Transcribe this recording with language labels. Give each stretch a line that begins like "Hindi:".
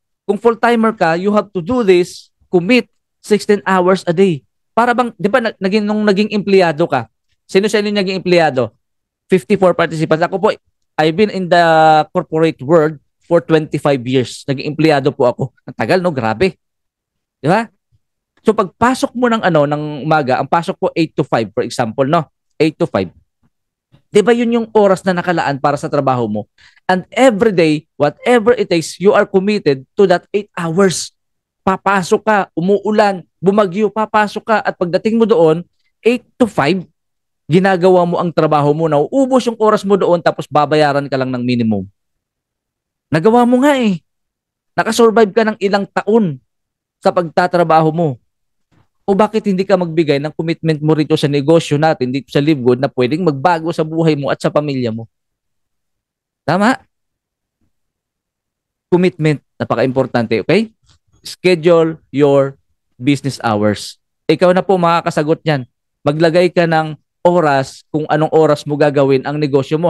Filipino: Kung full-timer ka,
English: you have to do this, commit 16 hours a day.
Filipino: Para bang, di ba, nung naging empleyado ka, sino sa inyo naging empleyado? 54 participants.
English: Ako po, I've been in the corporate world for 25 years.
Filipino: Naging empleyado po ako. Ang tagal, no? Grabe. Di ba? So, pagpasok mo ng umaga, ang pasok po 8 to 5, for example, no? 8 to 5. Di ba yun yung oras na nakalaan para sa trabaho mo?
English: And every day, whatever it takes, you are committed to that 8 hours.
Filipino: Papasok ka, umuulan, bumagyo, papasok ka, at pagdating mo doon, 8 to 5, ginagawa mo ang trabaho mo, nauubos yung oras mo doon, tapos babayaran ka lang ng minimum. Nagawa mo nga eh. Nakasurvive ka ng ilang taon sa pagtatrabaho mo. O bakit hindi ka magbigay ng commitment mo rito sa negosyo natin, dito sa Live Good, na pwedeng magbago sa buhay mo at sa pamilya mo? Tama?
English: Commitment, napaka-importante, okay? Schedule your business hours.
Filipino: Ikaw na po makakasagot niyan. Maglagay ka ng oras kung anong oras mo gagawin ang negosyo mo.